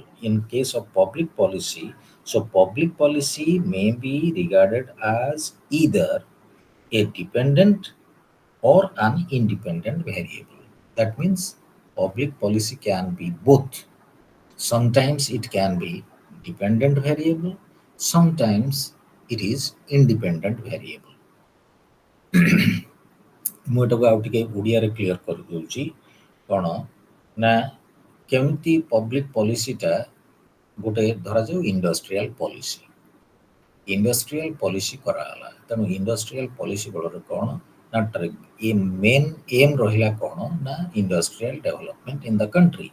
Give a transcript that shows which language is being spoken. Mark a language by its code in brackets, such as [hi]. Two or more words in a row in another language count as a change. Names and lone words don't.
[en] In case of public policy, so public policy may be regarded as either a dependent or an independent variable. That means public policy can be both. Sometimes it can be dependent variable, sometimes it is independent variable. [or] ମୁଁ ଏଟାକୁ ଆଉ ଟିକେ ଓଡ଼ିଆରେ କ୍ଲିଅର କରିଦେଉଛି। କ'ଣ ନା କେମିତି [en] public policyta [or] ଗୋଟେ ଧରାଯାଉ [en] industrial policy. industrial policy [or] କରାଗଲା, ତେଣୁ [en] industrial policy [or] ବଳରେ କ'ଣ ନା [en] a main aim [or] ରହିଲା କ'ଣ ନା [en] industrial development in the country.